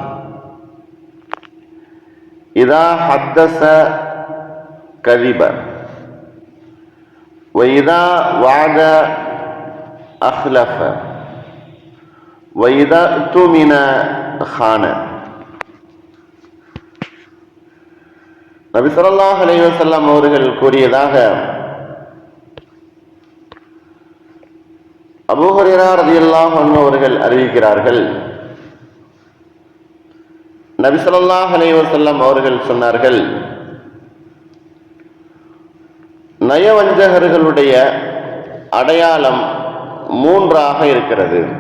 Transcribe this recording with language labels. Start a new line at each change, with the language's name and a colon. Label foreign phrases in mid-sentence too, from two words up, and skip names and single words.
Arabic: إذا حدث كذب، وإذا وعد أخلف، وإذا اؤتمن خان.
Tamil: நபி
Arabic: صلى الله عليه وسلم
Tamil: அவர்கள் கூறியதாக அபூ ஹுரைரா
Arabic: رضي الله عنه
Tamil: அவர்கள் அறிவிக்கிறார்கள். நபி
Arabic: صلى الله عليه وسلم
Tamil: அவர்கள் சொன்னார்கள், நயவஞ்சகர்களுடைய அடையாளம் மூன்றாக இருக்கிறது.